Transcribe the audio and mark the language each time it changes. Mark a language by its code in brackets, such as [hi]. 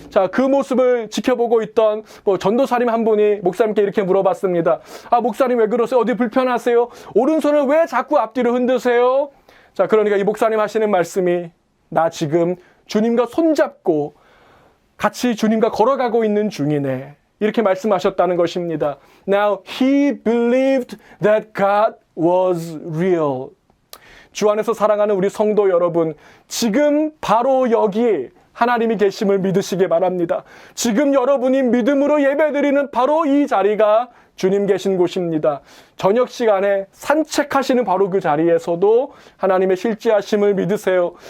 [ko] 자, 그 모습을 지켜보고 있던 전도사님 한 분이 목사님께 이렇게 물어봤습니다. 아, 목사님 왜 그러세요? 어디 불편하세요? 오른손을 왜 자꾸 앞뒤로 흔드세요? 자, 그러니까 이 목사님 하시는 말씀이 나 지금 주님과 손잡고 같이 주님과 걸어가고 있는 중이네. 이렇게 말씀하셨다는 것입니다. [en] Now he believed that God was real. [ko] 주 안에서 사랑하는 우리 성도 여러분, 지금 바로 여기 하나님이 계심을 믿으시기 바랍니다. 지금 여러분이 믿음으로 예배드리는 바로 이 자리가 주님 계신 곳입니다. 저녁 시간에 산책하시는 바로 그 자리에서도 하나님의 실제하심을 믿으세요.